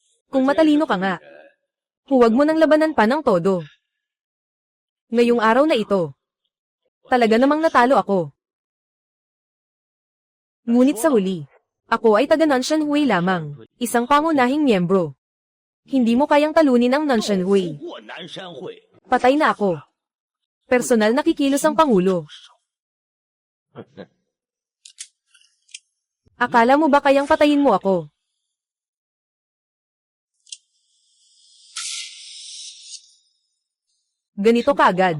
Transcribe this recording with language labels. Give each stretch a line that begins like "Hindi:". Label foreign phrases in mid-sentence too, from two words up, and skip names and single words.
Filipino: Kung matalino ka nga, huwag mo nang labanan pa ng todo. Ngayong araw na ito, talaga namang natalo ako. Ngunit sa huli, ako ay taga Nanshan Hui lamang, isang pangunahing miyembro. Hindi mo kayang talunin ang Nanshan Hui.
Chinese: 过南山会，
Filipino: Patay na ako. Personal na kikilos ang Pangulo. Akala mo ba kayang patayin mo ako? Ganito kaagad.